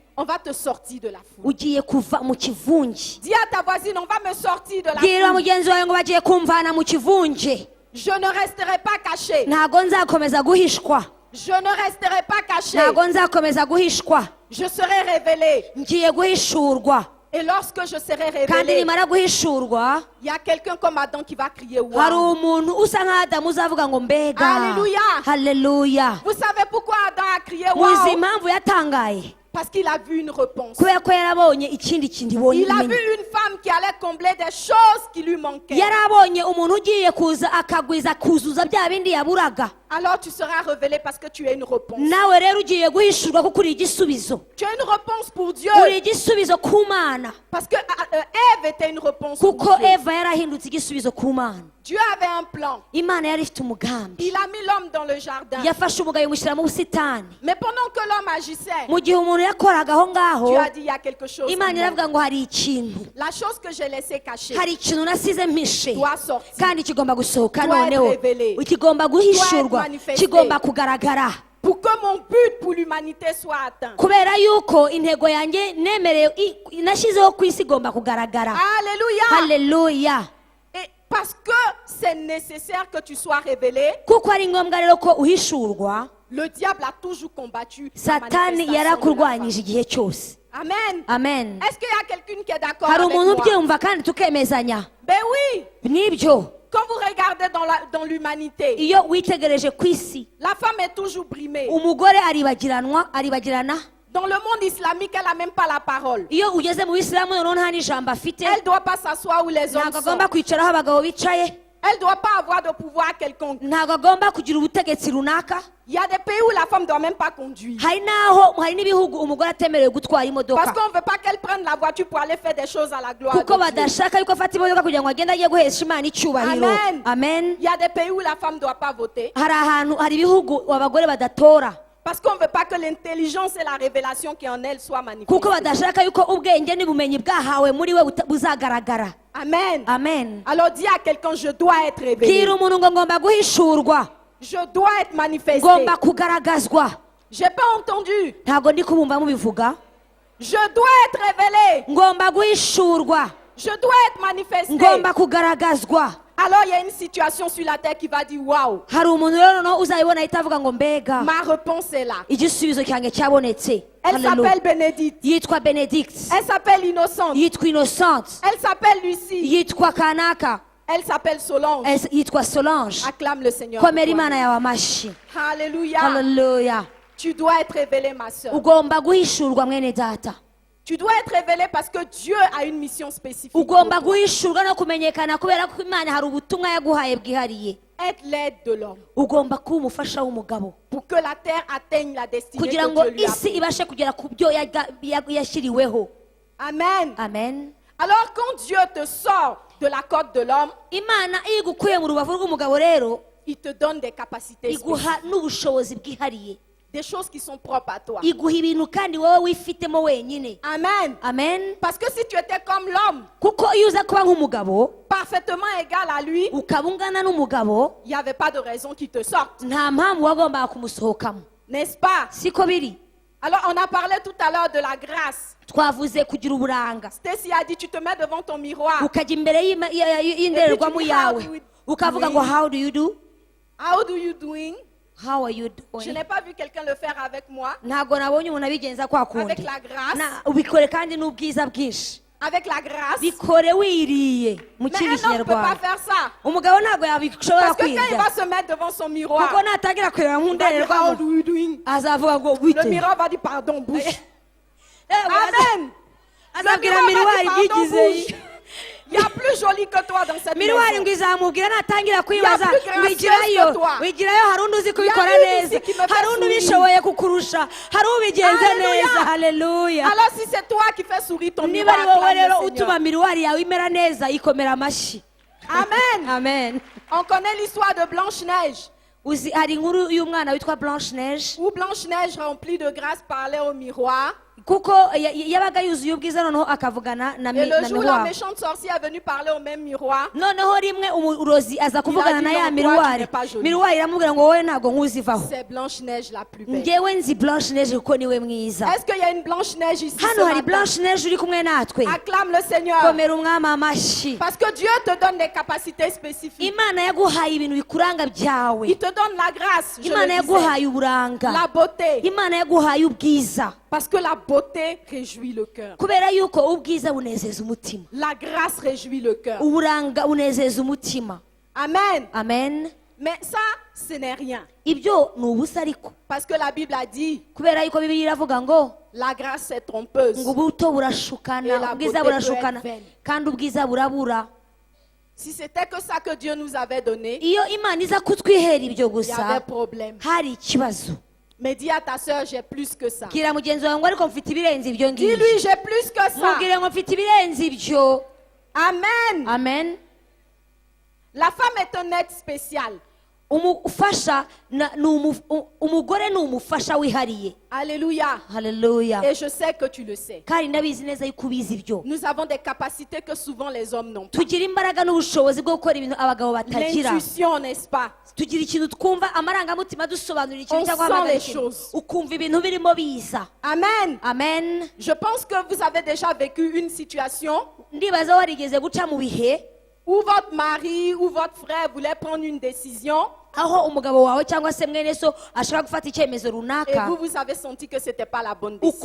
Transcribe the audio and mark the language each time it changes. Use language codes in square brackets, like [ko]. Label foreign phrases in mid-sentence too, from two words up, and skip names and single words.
[fr] On va te sortir de la foule. Dis à ta voisine, on va me sortir de la foule. Je ne resterai pas caché. Je ne resterai pas caché. je serai révélé. [rw] ngiye guhishurwa [fr] Et lorsque je serai [rw] kandi [fr] révélé, [rw] nimara guhishurwa [fr] il y a quelqu'un comme Adam qui va crier [rw] hari [fr] wow. [rw] umuntu usa nk'Adamu uzavuga ngo mbega. [fr] Alléluia. [rw] Haleluya. [fr] Vous savez pourquoi Adam a crié [rw] muzi [fr] wow? [rw] impamvu yatangaye [fr] Parce qu'il a vu une réponse. [rw] kubera ko yarabonye ikindi kintu ibonye [fr] Il a vu [rw] imenye. [fr] une femme qui allait combler des choses qui lui manquaient. [rw] yarabonye umuntu ugiye kuza akagwiza kuzuza bya bindi yaburaga. [fr] Alors tu seras révélé parce que tu es une réponse. [rw] nawe rero ugiye guhishurwa kuko uri igisubizo. [fr] Tu as une réponse pour Dieu. [rw] uri igisubizo ku Mana [fr] Parce que Ève était une réponse pour [rw] kuko [fr] Dieu. [rw] Eva yarahindutse igisubizo ku Mana. [fr] Dieu avait un plan. [rw] Imana yari ifite umugambi. [fr] Il a mis l'homme dans le jardin. [rw] yafashe umugabo imushyira mu busitani. [fr] Mais pendant que l'homme agissait, [rw] mu gihe umuntu yakoraga aho ngaho [fr] Dieu a dit il y a quelque chose. [rw] Imana [fr] en moi. [rw] iravuga ngo hari ikintu. [fr] La chose que j'ai laissé cachée [rw] hari ikintu nasize mpishe [fr] doit sortir. [rw] kandi kigomba gusohoka [fr] Doit être [rw] noneho [fr] révélé. [rw] kigomba guhishurwa [fr] Doit être manifesté. [rw] kigomba kugaragara [fr] Pour que mon but pour l'humanité soit atteint. [rw] kubera yuko intego yanjye nemereye nashyizeho ku isi igomba kugaragara. [fr] Alléluia. [rw] haleluya. [fr] Et parce que c'est nécessaire que tu sois révélé, [rw] kuko ari ngombwa rero ko uhishurwa. [fr] le diable a toujours combattu la [rw] satani [fr] manifestation de la [rw] yarakurwanyije [fr] femme. [rw] igihe cyose. [fr] Amen. [rw] amen. [fr] Est-ce qu'il y a quelqu'un qui est d'accord [rw] hari [fr] avec [rw] umuntu [fr] moi? [rw] ubyumva kandi tukemezanya. [fr] Ben oui. [rw] nibyo [fr] Quand vous regardez dans l'humanité, [rw] iyo witegereje ku isi [fr] la femme est toujours brimée. [rw] umugore aribagirana. [fr] Dans le monde islamique, elle n'a même pas la parole. [rw] iyo ugeze mu bisilamu noneho nta n'ijambo afite. [fr] Elle ne doit pas s'asseoir où les hommes [rw] ntabwo [fr] sont. [rw] agomba kwicara aho abagabo bicaye. [fr] Elle ne doit pas avoir de pouvoir quelconque. [rw] ntabwo agomba kugira ubutegetsi runaka. [fr] Il y a des pays où la femme ne doit même pas conduire. [rw] hari n'ibihugu umugore atemerewe gutwara [fr] Parce [rw] imodoka [fr] qu'on ne veut pas qu'elle prenne la voiture pour aller faire des choses à la gloire [rw] kuko [fr] de Dieu. [rw] badashaka yuko afata imodoka kugira ngo agende ajye guhesha Imana icyubahiro. [fr] Amen. [rw] amen. [fr] Il y a des pays où la femme ne doit pas voter. [rw] hari ibihugu abagore badatora [fr] Parce qu'on ne veut pas que l'intelligence et la révélation qui est en elle soient manifestées. [rw] kuko badashaka yuko ubwenge n'ubumenyi bwahawe muri we buzagaragara. [fr] Amen. [rw] amen. [fr] Alors dis à quelqu'un, je dois être révélé. [rw] bwira umuntu ngo ngomba guhishurwa, [fr] Je dois être manifesté. [rw] ngomba kugaragazwa. [fr] J'ai pas entendu. [rw] ntabwo ndi kubumva mubivuga. [fr] Je dois être révélé. [rw] ngomba guhishurwa, [fr] Je dois être manifesté. [rw] ngomba kugaragazwa. [fr] Alors il y a une situation sur la terre qui va dire waouh, [rw] hari umuntu rero no uzayibona ahita avuga ngo mbega [fr] ma réponse est là. [rw] igisubizo cyanjye cyabonetse. [fr] Elle [rw] Hallelujah. [fr] s'appelle Bénédicte. [rw] yitwa Benedict, [fr] Elle s'appelle Innocente. [rw] yitwa Innocente, [fr] Elle s'appelle Lucie. [rw] yitwa Kanaka, [fr] Elle s'appelle Solange. [rw] yitwa Solange. [fr] Acclame le Seigneur. [rw] komera Imana yawe amashyi. [fr] Alléluia. [rw] Hallelujah. [fr] Tu dois être révélé, ma soeur. [rw] ugomba guhishurwa mwene data. [fr] Tu dois être révélé parce que Dieu a une mission spécifique. pour [rw] ugomba [fr] toi. [rw] guhishurwa no kumenyekana kubera ko Imana hari ubutumwa yaguhaye bwihariye. [fr] Être l'aide de l'homme. [rw] ugomba kuba umufasha w'umugabo [fr] Pour que la terre atteigne la destinée [rw] kugira [fr] que [rw] ngo [fr] Dieu lui a [rw] isi [fr] prise. [rw] ibashe kugera ku byo yashyiriweho. [fr] Amen. [rw] amen. [fr] Alors quand Dieu te sort de la côte de l'homme, [rw] Imana iyo igukuye mu rubavu rw'umugabo rero [fr] il te donne des capacités spécifiques. [rw] iguha n'ubushobozi bwihariye, [fr] Des choses qui sont propres à toi. [rw] iguha ibintu kandi wowe wifitemo wenyine. [fr] Amen. [rw] amen. [fr] Parce que si tu étais comme l'homme, [rw] kuko iyo uza kuba nk'umugabo [fr] parfaitement égal à lui, [rw] ukaba ungana n'umugabo [fr] il n'y avait pas de raison qu'il te sorte. [rw] nta mpamvu wagombaga kumusohokamo, [fr] N'est-ce pas? [rw] siko biri. [fr] Alors on a parlé tout à l'heure de la grâce. [rw] twavuze kugira uburanga, [fr] Stacy a dit, tu te mets devant ton miroir. [rw] ukajya imbere y'indorerwamo yawe ukavuga ngo [en] how do you do, How do you doing? how are you [fr] Je [en] doing. [fr] n'ai pas vu quelqu'un le faire avec moi. [rw] ntabwo nabonye umuntu abigenza kwa [fr] Avec [rw] kundi. [fr] la grâce. [rw] ubikore kandi n'ubwiza bwinshi, [fr] Avec la grâce. [rw] bikore wiriye mu [fr] Mais [rw] kindi [fr] un homme ne peut pas [rw] kinyarwanda. [fr] faire ça. [rw] umugabo ntabwo yabishobora [fr] Parce que quand il [rw] kwiga [fr] va se mettre devant son miroir, [rw] kuko natangira kureba [fr] il va dire, [en] how [rw] nk'indorerwamo [en] do you doing? [rw] azavuga ngo [fr] Le [rw] wite. [fr] miroir va dire, pardon, bouge. Amen. [rw] Amen. azabwira [fr] Le [rw] miruwari [fr] miroir va dire, [rw] ibyigize. [fr] pardon, bouge. Il y a plus joli que toi dans cette [rw] miruwari [fr] maison. [rw] ngo izamubwira natangira kwibaza [fr] plus gracieuse [rw] wigirayo [fr] que toi. [rw] wigirayo, hari undi uzi kubikora [fr] Il y a une [rw] neza, [fr] ici qui me fait [rw] hari undi [fr] sourire. [rw] ubishoboye kukurusha, hari ubigenze [fr] Alléluia. [rw] neza. Haleluya. [fr] Alors si c'est toi qui fais sourire ton [rw] niba [fr] miroir, [rw] ari wowe [fr] acclame [rw] rero [fr] le [rw] utuma [fr] Seigneur. [rw] miruwari yawe imera neza, ikomera amashyi. [fr] Amen. [rw] amen. [fr] On connaît l'histoire de Blanche-Neige. [rw] uzi hari inkuru y'umwana witwa Blanche Neige, [fr] Où Blanche-Neige, remplie de grâce, parlait au miroir. [rw] kuko yabaga yuzuye ubwiza noneho akavugana na [fr] Et le jour, la [rw] miruwari. [fr] méchante sorcière est venue parler au même miroir. [rw] noneho rimwe umurozi aza kuvugana na ya [fr] Il a dit, [rw] miruwari, [fr] non, toi, tu n'es pas jolie. [rw] miruwari iramubwira ngo wowe ntabwo nkuzivaho, [fr] C'est Blanche-Neige la plus belle. [rw] ngewe nzi Blanche Neige kuko niwe mwiza. [fr] Est-ce qu'il y a une Blanche-Neige ici ce [rw] hano hari [fr] matin? [rw] Blanche Neige uri kumwe natwe, [fr] Acclame le Seigneur. [rw] komera umwami amashyi. [fr] Parce que Dieu te donne des capacités spécifiques. [rw] Imana yaguhaye ibintu bikuranga byawe, [fr] Il te donne la grâce, je [rw] Imana [fr] le disais, [rw] yaguhaye uburanga, [fr] la beauté, [rw] Imana yaguhaye ubwiza, [fr] Parce que la beauté réjouit le cœur. [rw] kubera yuko ubwiza bunezeza umutima, [fr] La grâce réjouit le cœur. [rw] uburanga bunezeza umutima. [fr] Amen. [rw] Amen. [fr] Mais ça, ce n'est rien. [rw] Ibyo ni ubusa ariko, [fr] Parce que la Bible a dit, [rw] kubera yuko Bibiliya iravuga ngo [fr] la grâce est trompeuse. [rw] ngo ubuto burashukana, ubwiza burashukana, kandi ubwiza burabura. [fr] Si c'était que ça que Dieu nous avait donné, [rw] Iyo Imana iza kutwihera ibyo [fr] il y avait [rw] gusa, [fr] problème. [rw] hari ikibazo. [fr] Mais dis à ta soeur, j'ai plus que ça. [rw] Bwira mugenzi wawe ngo ariko mfite ibirenze ibyo ngibyo. [fr] Dis-lui, j'ai plus que ça. [rw] Mubwire ngo mfite ibirenze ibyo. [fr] Amen. [rw] Amen. [fr] La femme est un être spécial. [rw] Umufasha umugore ni umufasha wihariye. [fr] Alléluia. [rw] Haleluya. [fr] Et je sais que tu le sais. [rw] Kandi ndabizi neza yuko ubizi ibyo. [fr] Nous avons des capacités que souvent les hommes n'ont pas. [rw] Tugira imbaraga n'ubushobozi bwo gukora ibintu abagabo batagira. [fr] L'intuition, n'est-ce pas? [rw] Tugira ikintu twumva amarangamutima dusobanurira ikintu [fr] On [rw] cyangwa [fr] sent [rw] hamagara [fr] les [rw] ikintu, [fr] choses. [rw] ukumva ibintu birimo biza. [fr] Amen. [rw] Amen. [fr] Je pense que vous avez déjà vécu une situation [rw] Ndibaza warigeze guca mu bihe [fr] où votre mari ou votre frère voulait prendre une décision [rw] aho umugabo wawe cyangwa se mwene so ashaka gufata icyemezo [fr] et [rw] runaka, [fr] vous avez senti que c'était pas la bonne décision.